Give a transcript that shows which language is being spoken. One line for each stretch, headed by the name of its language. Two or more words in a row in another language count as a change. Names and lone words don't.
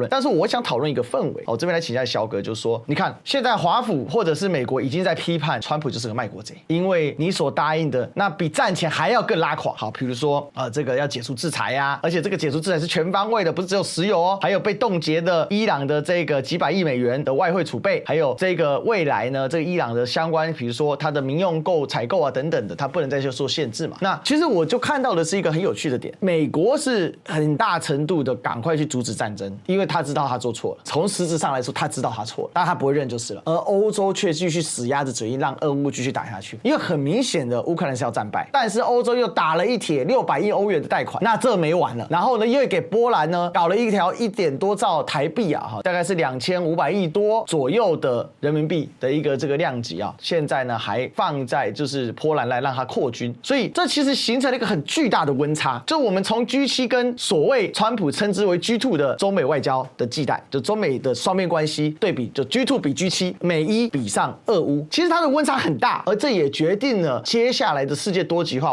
Chinese: 但是我想討論一個氛圍。這邊來請教蕭哥，就是說，你看現在華府或者是美國已經在批判川普就是個賣國賊，因為你所答應的那比戰前還要更拉垮。好，比如說這個要解除制裁呀，而且這個解除制裁是全方位的，不是只有石油哦，還有被凍結的伊朗的這個幾百億美元的外匯儲備，還有這個未來呢，這個伊朗的相關，比如說它的民用採購啊等等的，它不能再去做限制嘛。那其實我就看到的是一個很有趣的點，美國是很大程度的趕快去阻止戰爭，因為他知道他做錯了，從實質上來說他知道他錯了，但他不會認就是了。而歐洲卻繼續死鴨子嘴硬，讓俄烏繼續打下去，因為很明顯的烏克蘭是要戰敗，但是歐洲又打了一帖600億歐元的貸款，那這沒完了。然後呢，又給波蘭呢搞了一條1點多兆台幣啊，大概是2500億多左右的人民幣的一個這個量級啊，現在呢還放在就是波蘭來讓它擴軍，所以這其實形成了一個很巨大的溫差，就我們從 G7 跟所謂川普稱之為 G2 的中美外交的季代，就中美的雙邊關係對比，就 G2 比 G7，美伊比上俄烏，其實它的溫差很大，而這也決定了接下來的世界多極化。